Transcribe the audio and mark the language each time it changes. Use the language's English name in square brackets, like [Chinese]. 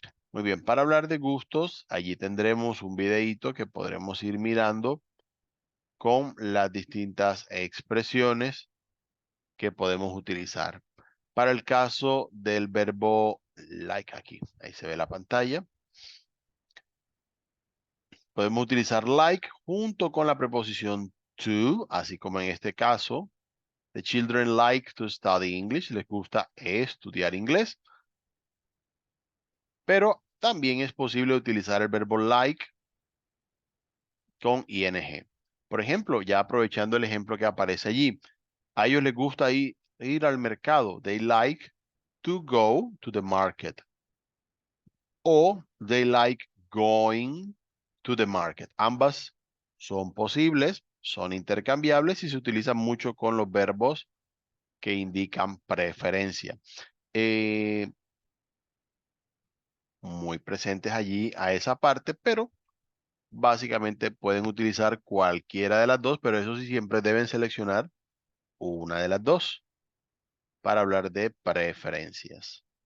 [Spanish] Muy bien, para hablar de gustos, allí tendremos un videíto que podremos ir mirando con las distintas expresiones que podemos utilizar. Para el caso del verbo like aquí, ahí se ve la pantalla. Podemos utilizar like junto con la preposición to, así como en este caso. [English] The children like to study English. [Spanish] Les gusta estudiar inglés. Pero también es posible utilizar el verbo like con ing. Por ejemplo, ya aprovechando el ejemplo que aparece allí, a ellos les gusta ir al mercado. [English] They like to go to the market. O they like going to the market. [Spanish] Ambas son posibles, son intercambiables y se utilizan mucho con los verbos que indican preferencia. Muy presentes allí a esa parte, pero básicamente pueden utilizar cualquiera de las dos, pero eso sí siempre deben seleccionar una de las dos para hablar de preferencias.